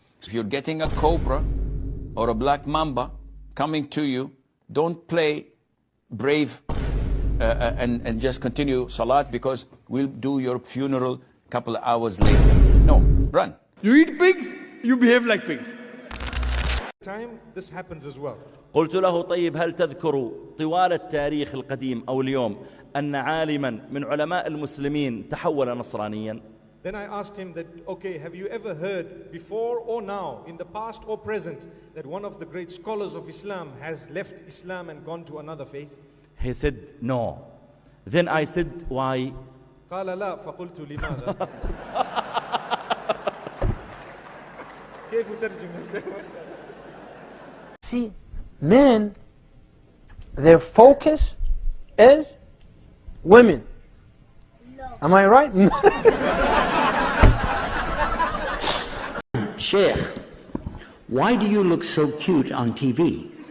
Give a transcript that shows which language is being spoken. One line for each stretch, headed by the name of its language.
English: If you're getting a cobra or a black mamba coming to you, don't play brave and just continue salat because we'll do your funeral a couple of hours later. No, run. You eat pigs, you behave like pigs. Time this happens as well.
Arabic: قلت له طيب هل تذكر طوال التاريخ القديم أو اليوم أن عالما من علماء المسلمين تحول نصرانيا؟
English: Then I asked him that, okay, have you ever heard before or now, in the past or present, that one of the great scholars of Islam has left Islam and gone to another faith? He said no. Then I said why?
Arabic: قال لا فقلت لماذا؟ كيف ترجم؟
English: See, men, their focus is women. No. Am I right? Sheikh, why do you look so cute on TV?